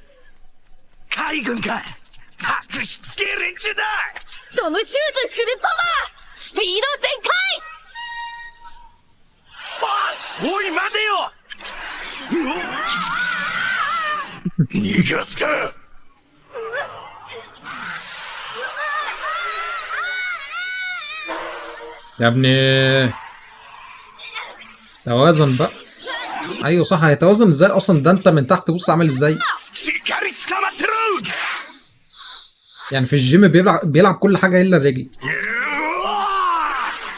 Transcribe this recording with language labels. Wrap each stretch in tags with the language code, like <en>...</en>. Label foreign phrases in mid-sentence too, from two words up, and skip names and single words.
<ja>海軍か。たくしつけえ連中だ。トムシューズフルパワー。スピード全開。おい待てよ。逃がすか。</ja> <ar>يا ابني توازن بقى. ايوه صح، هيتوازن ازاي اصلا؟ ده انت من تحت بص عامل ازاي.</ar> <ja>しっかり捕まってる。</ja> <ar>يعني في الجيم بيلعب كل حاجه الا الرجل.</ar>